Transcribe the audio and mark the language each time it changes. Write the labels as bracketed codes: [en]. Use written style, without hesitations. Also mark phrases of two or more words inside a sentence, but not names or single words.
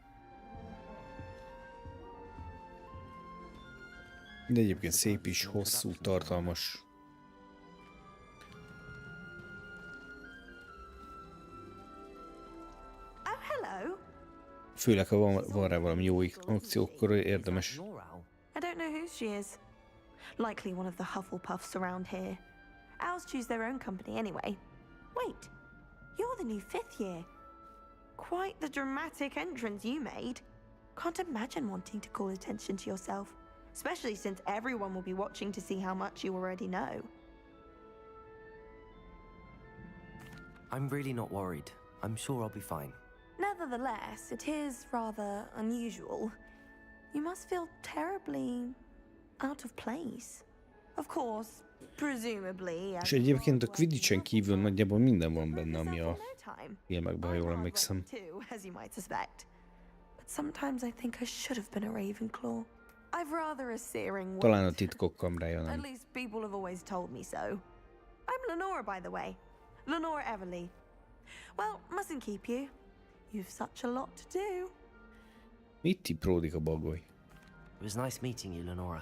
[hu] De egyébként szép is, hosszú, tartalmas. [en] Oh, hello. [hu] Főleg, ha van rá valami jó akció, akkor érdemes. [en] I don't know who she is. Likely one of the Hufflepuffs around here. Owls choose their own company anyway. Wait, you're the new 5th year. Quite the dramatic entrance you made. Can't imagine wanting to call attention to yourself, especially since everyone will be watching to see how much you already know. I'm really not worried. I'm sure I'll be fine. Nevertheless, it is rather unusual. You must feel terribly out of place. Of course, presumably... [hu] És egyébként a Quidditchen kívül nagyjából minden van benne, ami a filmekben, ha jól emlékszem. [en] As you might suspect. But sometimes I think I should have been a Ravenclaw. I've rather a searing [hu] Talán a titkok kamrája [en] At [hu] nem. [en] least people have always told me so. I'm Lenora, by the way. Lenora Everly. Well, mustn't keep you. You've such a lot to do. [hu] Mit tipródik a bagoly? [en] It was nice meeting you, Lenora.